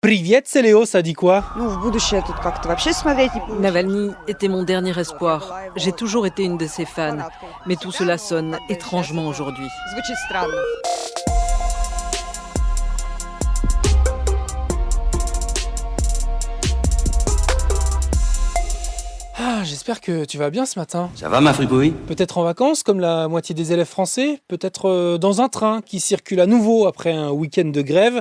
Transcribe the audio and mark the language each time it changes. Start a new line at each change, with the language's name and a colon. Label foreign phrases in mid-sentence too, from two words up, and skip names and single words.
Russian: Привет,
French: c'est Léo, ça dit quoi?
Russian: В будущее тут как-то вообще смотреть не получится.
French: Navalny était mon dernier espoir. J'ai toujours été une de ses fans. Mais tout cela sonne étrangement aujourd'hui.
Russian: Звучит странно.
French: Ah, j'espère que tu vas bien ce matin. Ça va ma fripouille? Peut-être en vacances, comme la moitié des élèves français, peut-être dans un train qui circule à nouveau après un week-end de grève.